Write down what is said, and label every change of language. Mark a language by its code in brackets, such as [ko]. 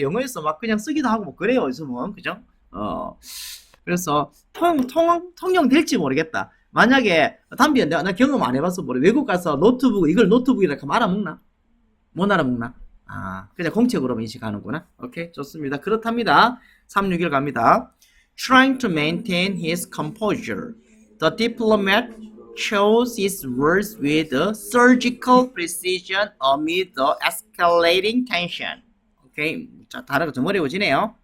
[ko] 영어에서 막 그냥 쓰기도 하고 뭐 그래요, 요즘은. 그죠? 그래서 통용될지 모르겠다. 만약에 담비야, 나 경험 안 해봐서 모르. 외국 가서 노트북 이걸 노트북이라 하면 알아먹나? 못 알아먹나? 그냥 공책으로만 인식하는구나. 오케이, 좋습니다. 그렇답니다. 361 갑니다. [en] Trying to maintain his composure, the diplomat chose his words with surgical precision amid the escalating tension. [ko] 오케이, 자, 단어가 좀 어려워지네요.